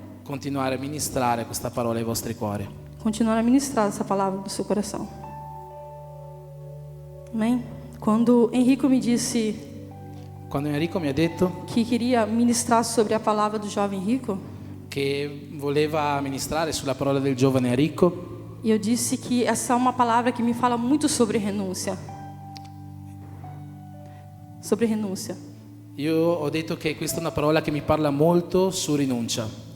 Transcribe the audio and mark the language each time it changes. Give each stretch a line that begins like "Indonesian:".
Italian: continuare a ministrare questa parola ai vostri cuori.
Portuguese: continuar a ministrar essa palavra do seu coração. Amém? Quando Henrico me disse
Italian: Quando Enrico mi ha detto
Portuguese: que queria ministrar sobre a palavra do jovem rico,
Italian: che voleva ministrare sulla parola del giovane ricco,
Portuguese: e eu disse que essa é uma palavra que me fala muito sobre renúncia. Sobre renúncia.
Italian: io ho detto che questa è una parola che mi parla molto su rinuncia.